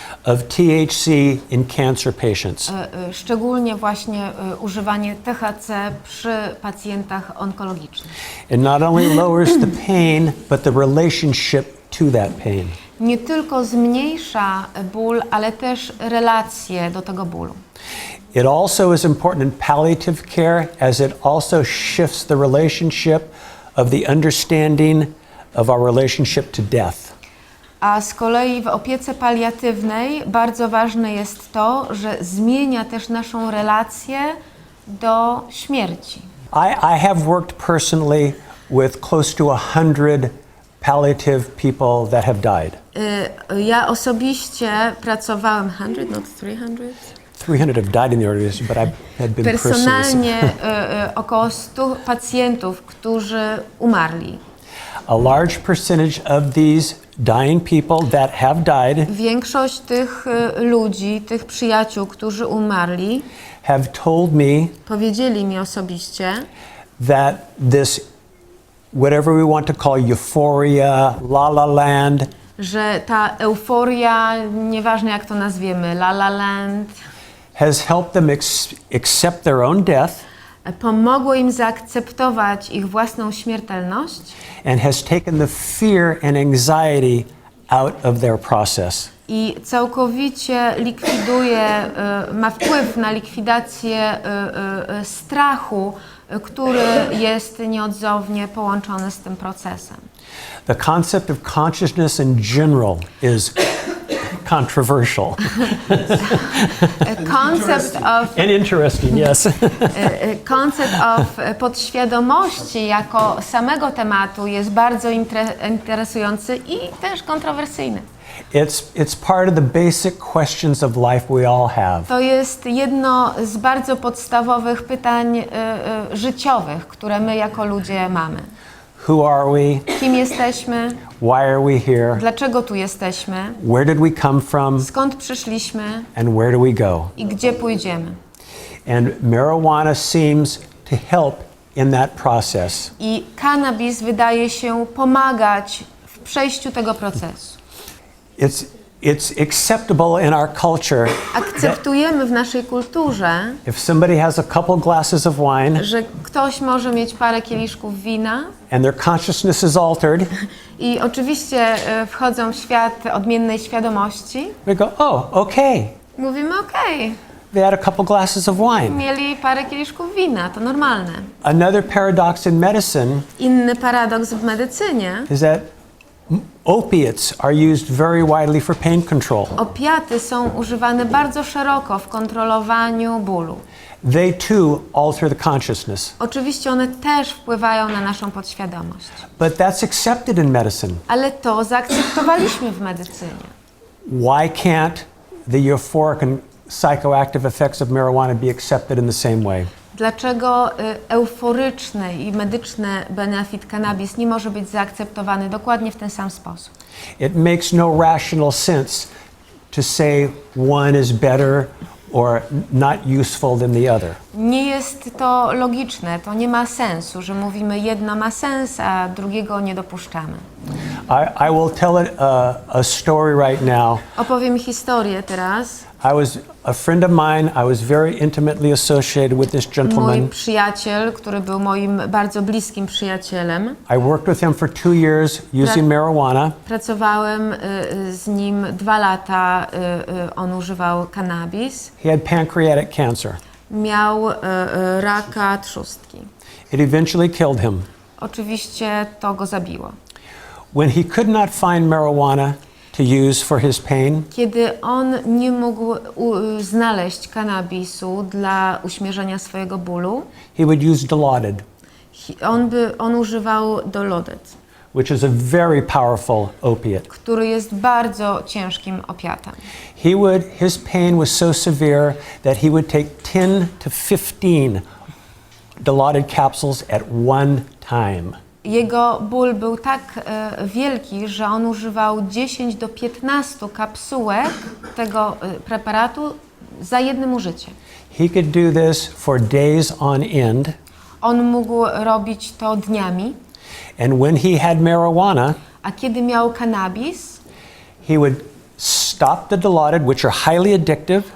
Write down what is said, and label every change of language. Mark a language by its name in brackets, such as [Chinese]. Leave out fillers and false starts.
[English] of THC in cancer patients. [Polish] szczególnie właśnie używanie THC przy pacjentach onkologicznych. [English] It not only lowers the pain, but the relationship to that pain. [Polish] Nie tylko zmniejsza ból, ale też relacje do tego bólu. [English] It also is important in palliative care as it also shifts the relationship of the understanding of our relationship to death. [Polish] A z kolei w opiece paliatywnej bardzo ważne jest to, że zmienia też naszą relację do śmierci. [English] I have worked personally with close to 100 palliative people that have died. [Polish] Ja osobiście pracowałem 100, [English] not 300. 300 have died in the organization, but I had been [Polish] Personalnie około 100 pacjentów, którzy umarli. [English] A large percentage of these dying people that have died [Polish] Większość tych ludzi, tych przyjaciół, którzy umarli, [English] have told me [Polish] powiedzieli mi osobiście, [English] that this, whatever we want to call euphoria, la la land, [Polish] że ta euforia, nieważne jak to nazwiemy, la la land, [English] has helped them accept their own death [Polish] pomogło im zaakceptować ich własną śmiertelność [English] and has taken the fear and anxiety out of their process. [Polish] i całkowicie likwiduje, ma wpływ na likwidację strachu, który jest nieodzownie połączony z tym procesem. [English] The concept of consciousness in general is controversial. Concept of And interesting, yes. Concept of [Polish] podświadomości jako samego tematu jest bardzo interesujący i też kontrowersyjny. [English] It's part of the basic questions of life we all have. [Polish] To jest jedno z bardzo podstawowych pytań życiowych, które my jako ludzie mamy. [English] Who are we? [Polish] Kim jesteśmy? [English] Why are we here? [Polish] Dlaczego tu jesteśmy? [English] Where did we come from? [Polish] Skąd przyszliśmy? [English] And where do we go? [Polish] I gdzie pójdziemy? [English] And marijuana seems to help in that process. [Polish] I cannabis wydaje się pomagać w przejściu tego procesu. [English] It's acceptable in our culture [Polish] Akceptujemy w naszej kulturze, [English] if somebody has a couple glasses of wine [Polish] że ktoś może mieć parę kieliszków wina [English] and their consciousness is altered, [Polish] i oczywiście wchodzą w świat odmiennej świadomości. [English] we go, oh, okay. [Polish] Mówimy okej, [English] They had a couple glasses of wine. [Polish] mieli parę kieliszków wina, to normalne. [English] Another paradox in medicine [Polish] Inny paradoks w medycynie. [English] is that opiates are used very widely for pain control. [Polish] Opiaty są używane bardzo szeroko w kontrolowaniu bólu. [English] They too alter the consciousness. [Polish] Oczywiście one też wpływają na naszą podświadomość. [English] But that's accepted in medicine. [Polish] Ale to zaakceptowaliśmy w medycynie. [English] Why can't the euphoric and psychoactive effects of marijuana be accepted in the same way? [Polish] Dlaczego euforyczny i medyczny benefit cannabis nie może być zaakceptowany dokładnie w ten sam sposób? [English] It makes no rational sense to say one is better or not useful than the other. [Polish] Nie jest to logiczne, to nie ma sensu, że mówimy jedno ma sens, a drugiego nie dopuszczamy. [English] I will tell a story right now. [Polish] Opowiem historię teraz. [English] A friend of mine, I was very intimately associated with this [Polish] Mój [English] gentleman. [Polish] przyjaciel, który był moim bardzo bliskim przyjacielem. [English] I worked with him for 2 years using marijuana. [Polish] Pracowałem z nim 2 lata, on używał cannabis. [English] He had pancreatic cancer. [Polish] Miał raka trzustki. [English] It eventually killed him. [Polish] Oczywiście to go zabiło. [English] When he could not find marijuana to use for his pain, [Polish] Kiedy on nie mógł znaleźć kannabisu dla uśmierzenia swojego bólu, [English] he would use Dilaudid, [Polish] on używał Dilaudid, [English] which is a very powerful opiate. [Polish] który jest bardzo ciężkim opiatem. [English] His pain was so severe that he would take 10 to 15 Dilaudid capsules at one time. [Polish] Jego ból był tak wielki, że on używał 10 do 15 kapsułek tego preparatu za jednym użyciem. [English] He could do this for days on end, [Polish] On mógł robić to dniami, [English] and when he had marijuana, [Polish] a kiedy miał cannabis, [English] he would stop the Dilaudid, which are highly addictive,